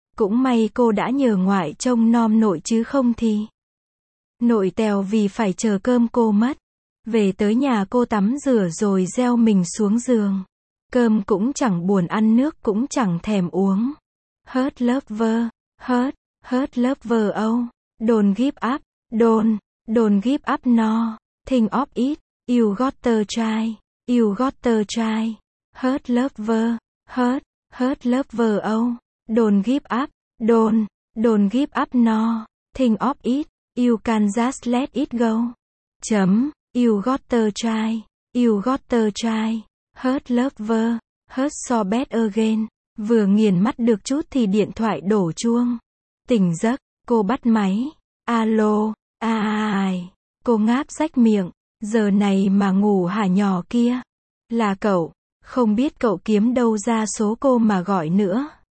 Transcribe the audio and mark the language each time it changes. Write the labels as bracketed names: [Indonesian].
[Vietnamese] Cũng may cô đã nhờ ngoại trông nom nội chứ không thì. Nội tèo vì phải chờ cơm cô mất. Về tới nhà cô tắm rửa rồi gieo mình xuống giường. Cơm cũng chẳng buồn ăn, nước cũng chẳng thèm uống. Hớt lớp vơ, hớt, hớt lớp vơ âu. [English] Don't give up, don't give up no. Think of it, you got to try, you got to try. Hurt lover, hurt, hurt lover oh. Don't give up, don't give up no. Think of it, you can just let it go. Chấm, you got to try, you got to try. Hurt lover, hurt so bad again. [Vietnamese] Vừa nghiền mắt được chút thì điện thoại đổ chuông. Tỉnh giấc, cô bắt máy. Alo, ai? Cô ngáp rách miệng, giờ này mà ngủ hả nhỏ kia? Là cậu, Không biết cậu kiếm đâu ra số cô mà gọi nữa.